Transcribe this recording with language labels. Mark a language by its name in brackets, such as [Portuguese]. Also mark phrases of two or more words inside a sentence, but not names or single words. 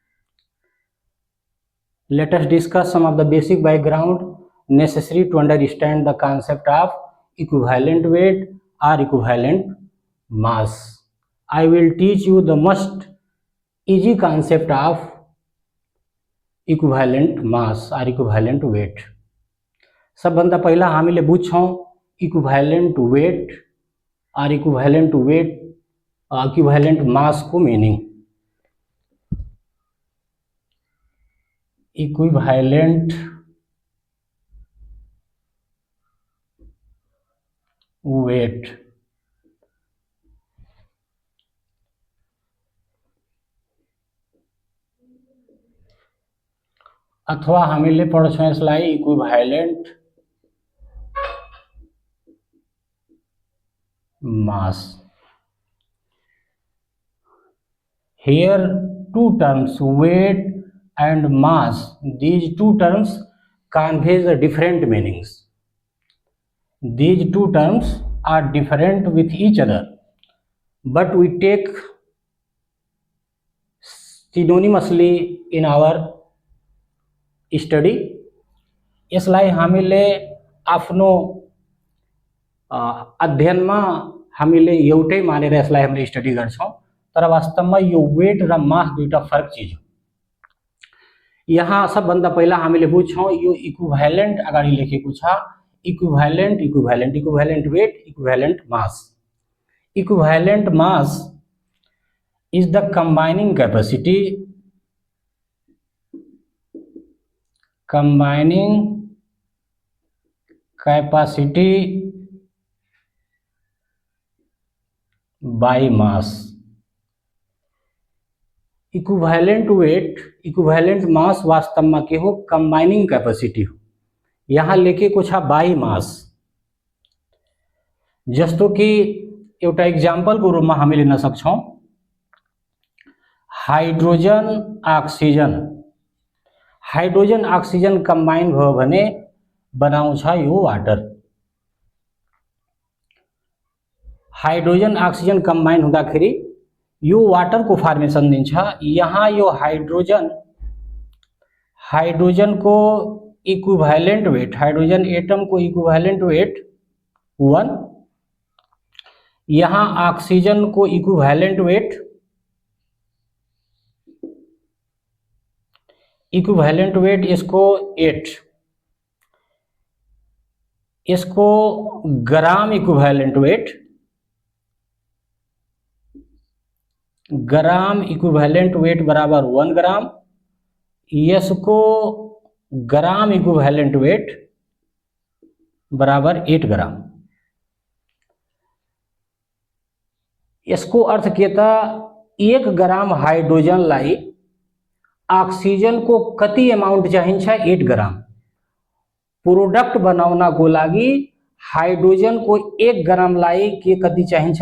[English] Let us discuss some of the basic background necessary to understand the concept of equivalent weight or equivalent mass. I will teach you the most easy concept of equivalent mass or equivalent weight. [Nepali] सबभन्दा पहिला हामीले बुझ्छौँ [English] equivalent weight [Nepali] और [English] equivalent mass [Nepali] को मिनिङ। [English] equivalent weight [Nepali] अथवा हामीले पढ्छौँ यसलाई [English] equivalent mass. Here two terms, weight and mass, these two terms conveys different meanings. These two terms are different with each other, but we take synonymously in our study. [Nepali] यसलाई हामीले आफ्नो अध्ययनमा हामीले एउटै मानेर यसलाई हामीले स्टडी गर्छौं, तर वास्तवमा यो वेट र मास दुईटा फरक चीज हो। यहाँ सबभन्दा पहिला हामीले बुझ्छौं यो इक्विभ्यालेन्ट अगाडि लेखेको छ, [English] equivalent weight, equivalent mass. equivalent mass is the combining capacity by mass. equivalent weight, equivalent mass [Nepali] वास्तवमा के हो? [English] combining capacity [Nepali] हो। यहाँ लेखेको छ [English] by mass. [Nepali] जस्तो कि एउटा एक्जाम्पलको रूपमा हामीले लिन सक्छौं, [English] hydrogen oxygen combine [Nepali] भयो भने बनाउँछ यो वाटर। [English] hydrogen oxygen combine [Nepali] हुँदाखेरि यो वाटर को फर्मेसन दिन्छ। यहाँ यो हाइड्रोजन को [English] equivalent weight, hydrogen atom [Nepali] को [English] equivalent weight [Nepali] 1, यहाँ ऑक्सीजन को [English] equivalent weight [Nepali] इसको 8, इसको [English] gram equivalent weight [Nepali] बराबर 1 ग्राम, इसको [English] gram equivalent weight [Nepali] बराबर 8 ग्राम। यसको अर्थ के त 1 ग्राम हाइड्रोजनलाई ऑक्सिजन को कति अमाउन्ट चाहिन्छ? 8 ग्राम। प्रोडक्ट बनाउनको लागि हाइड्रोजन को 1 ग्रामलाई के कति चाहिन्छ?